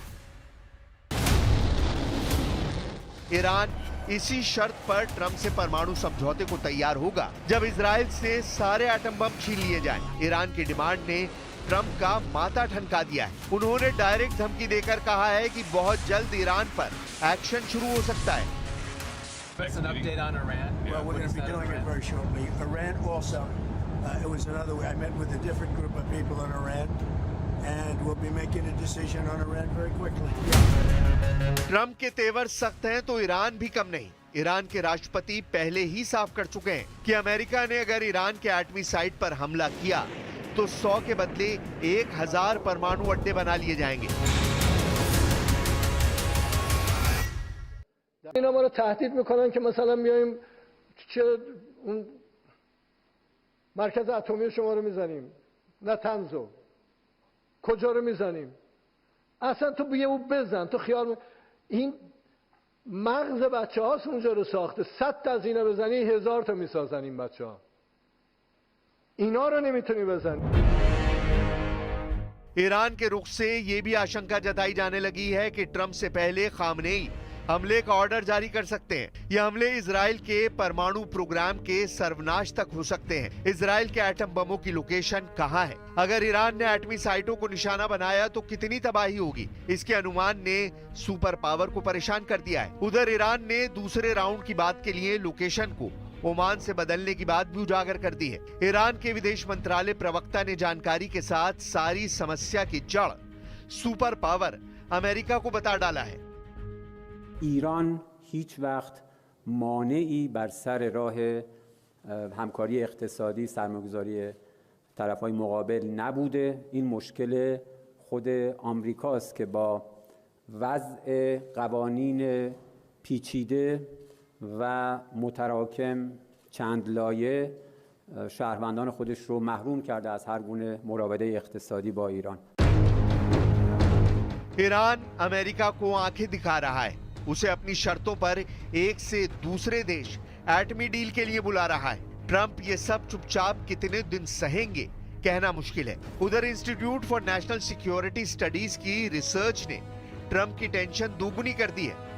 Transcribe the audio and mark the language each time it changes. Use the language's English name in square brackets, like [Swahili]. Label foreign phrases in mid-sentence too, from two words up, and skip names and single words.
[Hindi] ईरान इसी शर्त पर ट्रंप से परमाणु समझौते को तैयार होगा जब इजराइल से सारे [English] atom bomb [Hindi] छीन लिए जाएं। ईरान की डिमांड ने ट्रंप का माथा ठनका दिया है। उन्होंने डायरेक्ट धमकी देकर कहा है कि बहुत जल्द ईरान पर एक्शन शुरू हो सकता है। [English] What's an update on Iran? Well, we're going to be doing it very shortly. Iran also, it was another way. I met with a different group of people in Iran, and we'll be making a decision on Iran very quickly. [Hindi] ट्रंप के तेवर सख्त हैं तो ईरान भी कम नहीं। ईरान के राष्ट्रपति पहले ही साफ कर चुके हैं कि अमेरिका ने अगर ईरान के एटमी साइट पर हमला किया तो 100 के बदले 1000 परमाणु अड्डे बना लिए जाएंगे। [Persian] اینا ما رو تهدید میکنن که مثلا میایم چه اون مرکز اتمی شما رو میزنیم، نه تنزو کجا رو میزنیم، اصلا تو بیا اون بزن تو خیال این مغز بچه هاست اونجا رو ساخته. 100 تا از اینا بزنی 1000 تا میسازن این بچه ها. اینا رو نمیتونی بزنی. [Hindi] ईरान के रुख से ये भी आशंका जताई जाने लगी है कि ट्रंप से पहले खामनेई हमले का ऑर्डर जारी कर सकते हैं। ये हमले इजराइल के परमाणु प्रोग्राम के सर्वनाश तक हो सकते हैं। इजराइल के एटम बमों की लोकेशन कहां है? अगर ईरान ने एटमी साइटों को निशाना बनाया तो कितनी तबाही होगी? इसके अनुमान ने [English] super power [Hindi] को परेशान कर दिया है। उधर ईरान ने दूसरे राउंड की बात के लिए लोकेशन को ओमान से बदलने की बात भी उजागर कर दी है। ईरान के विदेश मंत्रालय प्रवक्ता ने जानकारी के साथ सारी समस्या की जड़ [English] super power [Hindi] अमेरिका को बता डाला है। [Persian] ایران هیچ وقت مانعی بر سر راه همکاری اقتصادی سرمایه‌گذاری طرف‌های مقابل نبوده. این مشکل خود آمریکاست که با وضع قوانین پیچیده و متراکم چند لایه شهروندان خودش رو محروم کرده از هر گونه مراوده اقتصادی با ایران. [Hindi] ईरान अमेरिका को आंखें दिखा रहा है, उसे अपनी शर्तों पर एक से दूसरे देश एटमी डील के लिए बुला रहा है। ट्रंप ये सब चुपचाप कितने दिन सहेंगे कहना मुश्किल है। उधर इंस्टीट्यूट फॉर नेशनल सिक्योरिटी स्टडीज की रिसर्च ने ट्रंप की टेंशन दोगुनी कर दी है।